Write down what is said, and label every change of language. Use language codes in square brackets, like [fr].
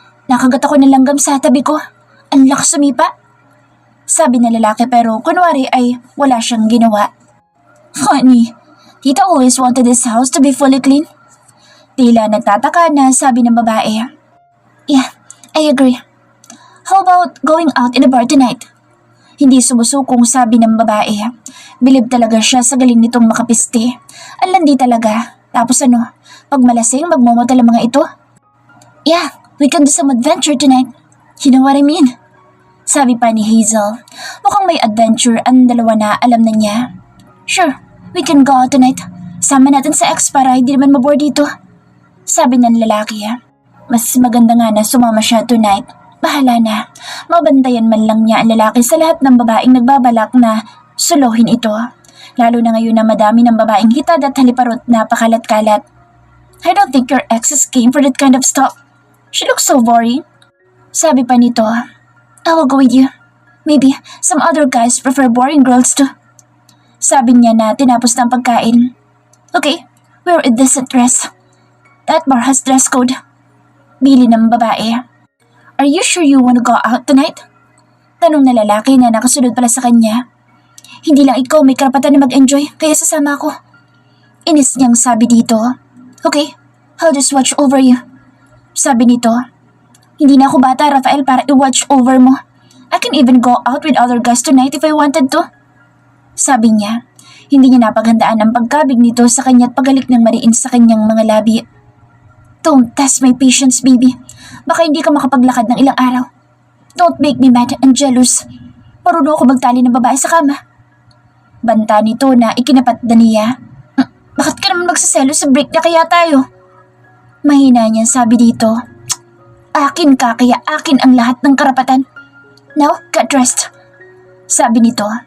[tl] Nakagat ako ng langgam sa tabi ko. Ang lakas sumipa. Sabi ng lalaki pero kunwari ay wala siyang ginawa. [en] Funny, Tita always wanted this house to be fully clean. [tl] Tila nagtataka na sabi ng babae. [en] Yeah, I agree. How about going out in a bar tonight? [tl] Hindi sumusukong sabi ng babae. Bilib talaga siya sa galing nitong makapiste. Ang landi talaga. Tapos ano, pag malasing magmomotel ang mga ito? [en] Yeah, we can do some adventure tonight. You know what I mean? [tl] Sabi pa ni Hazel. Mukhang may adventure ang dalawa na alam na niya. [en] Sure, we can go out tonight. [tl] Sama natin sa ex para hindi naman maboard dito. Sabi ng lalaki. Mas maganda nga na sumama siya tonight. Bahala na. Mabantayan man lang niya ang lalaki sa lahat ng babaeng nagbabalak na suluhin ito. Lalo na ngayon na madami ng babaeng hitad at haliparot na pakalat-kalat. [en] I don't think your exes came for that kind of stuff. She looks so boring. [tl] Sabi pa nito, [en] I will go with you. Maybe some other guys prefer boring girls too. [tl] Sabi niya na tinapos ng pagkain. [en] Okay, wear a decent dress. That bar has dress code. [tl] Bili ng babae. [en] Are you sure you want to go out tonight? [tl] Tanong na lalaki na nakasunod pala sa kanya. Hindi lang ikaw may karapatan na mag-enjoy kaya sasama ako. Inis niyang sabi dito. [en] Okay, I'll just watch over you. [tl] Sabi nito. Hindi na ako bata, Rafael, para i-watch over mo. [en] I can even go out with other guys tonight if I wanted to. [tl] Sabi niya. Hindi niya napaghandaan ang pagkabig nito sa kanya at pagalik ng mariin sa kanyang mga labi. [en] Don't test my patience, baby. [tl] Baka hindi ka makapaglakad ng ilang araw. [en] Don't make me mad and jealous. [tl] Paruno ako magtali ng babae sa kama. Banta nito na ikinapat na niya. Bakit ka naman magsaselo sa break na kaya tayo? Mahina niya sabi dito. Akin ka kaya akin ang lahat ng karapatan. [en] Now, get dressed. [tl] Sabi nito.